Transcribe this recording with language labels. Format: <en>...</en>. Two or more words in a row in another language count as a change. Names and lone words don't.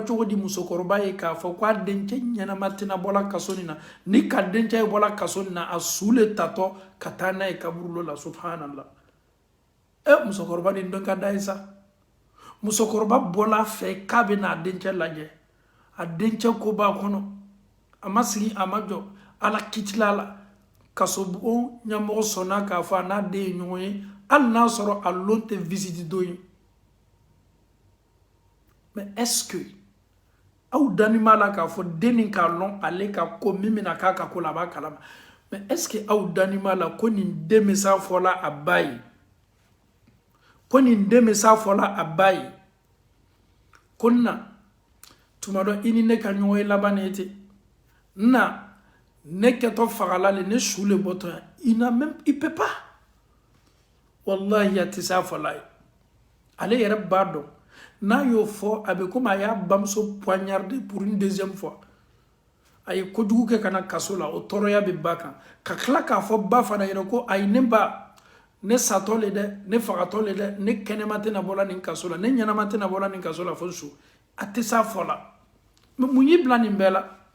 <bm>cogo di musokɔrɔba ye k'a fɔ k'a dencɛ ɲɛnama tɛna bɔla kaso nin na ni ka dencɛ ye bɔla kaso nin na a su le tatɔ ka taa n'a ye kaburu la subhanallah musokɔrɔba nin dɔn ka da ye sa musokɔrɔba bɔla a fɛ k'a bɛ n'a dencɛ lajɛ a dencɛ ko b'a kɔnɔ a ma sigi a ma jɔ ala kitila la kaso bon ɲɛmɔgɔ sɔnna k'a fɔ a n'a den ye ɲɔgɔn ye hali n'a sɔrɔ a lon tɛ visite don ye</bm> <fr>mais est-ce que</fr> <bm>aw dani b'a la k'a fɔ den nin k'a lɔn ale ka ko min bɛna k'a ka ko la a b'a kalama</bm> <fr>mais est-ce que</fr> <bm>aw dani b'a la ko nin den bɛ s'a fɔla a ba ye ko nin den bɛ s'a fɔla a ba ye ko na tuma dɔ i ni ne ka ɲɔgɔn ye laban ne ten na ne kɛtɔ fagala le ne su le bɔtɔ yan</bm> <fr>i peut pas</fr> <bm>wallahi a tɛ s'a fɔla ye ale yɛrɛ b'a dɔn n'a y'o fɔ a bɛ komi a y'a bamuso</bm> <fr>poignardé pour une deuxième fois</fr> <bm>a ye kojugu kɛ ka na kaso la o tɔɔrɔya bɛ ba kan ka tila k'a fɔ ba fana ɲɛna ko ayi ne ba ne satɔ le dɛ ne fagatɔ le dɛ ne kɛnɛma tɛna bɔla nin kaso la ne ɲɛnama tɛna bɔla nin kaso la fo su a tɛ s'a fɔ la mais mun y'i bila nin bɛɛ la</bm>